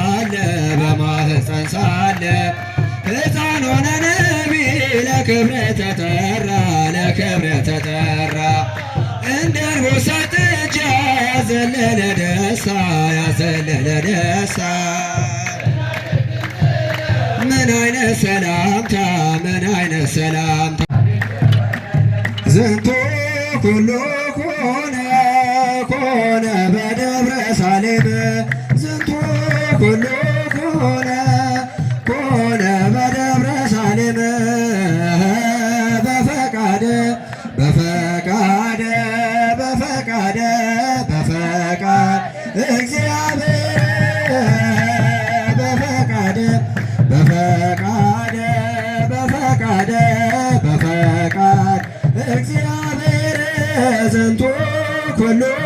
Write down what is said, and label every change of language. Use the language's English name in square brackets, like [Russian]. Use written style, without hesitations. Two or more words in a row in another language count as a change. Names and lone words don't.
[Amharic] ሳለ ሕፃን ሆነ ነቢይ ለክብረ ተጠራ እንደ አንበሳ ጥጃ ያዘለለ ደስታ ምን አይነት ሰላምታ [Geez] ዝንቱ ኩሉ ኮነ በደብረ ሳሌም ዝንቱ ኩሉ ኮነ በደብረ ሳሌም በፈቃደ እግዚአብሔር በፈቃደ እግዚአብሔር ዝንቱ ኩሉ